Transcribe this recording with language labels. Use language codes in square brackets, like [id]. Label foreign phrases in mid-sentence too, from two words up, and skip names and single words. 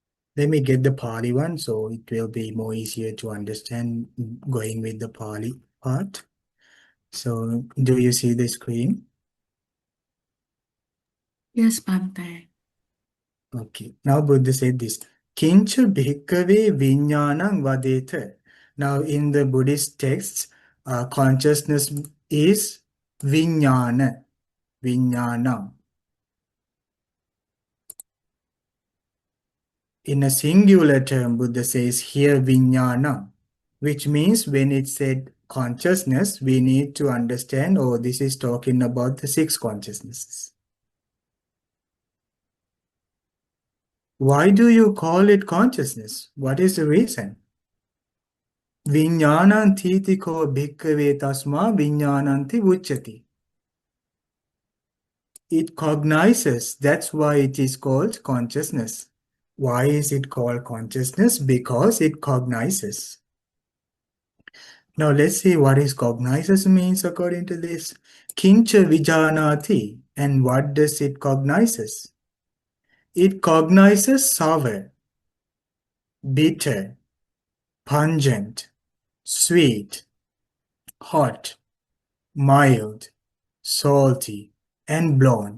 [en] Let me get the Pali one, so it will be more easier to understand going with the Pali part. So, do you see the screen? Yes, Bante. Okay. Now Buddha said this. [pi] Kincha bhikkhave vijnanam vadeta. [en] Now in the Buddhist texts, consciousness is vijnana. Vijnanam. In a singular term, Buddha says here vijnanam, which means when it said consciousness, we need to understand, oh, this is talking about the six consciousnesses. Why do you call it consciousness? What is the reason? [pi] Vijnanam titiko bhikkhave tasma vijnananti uchati. [en] It cognizes, that's why it is called consciousness. Why is it called consciousness? Because it cognizes. Now let's see what is cognizes means according to this. [pi] Kincha vijanati. [en] And what does it cognizes? It cognizes sour, bitter, pungent, sweet, hot, mild, salty, and blonde.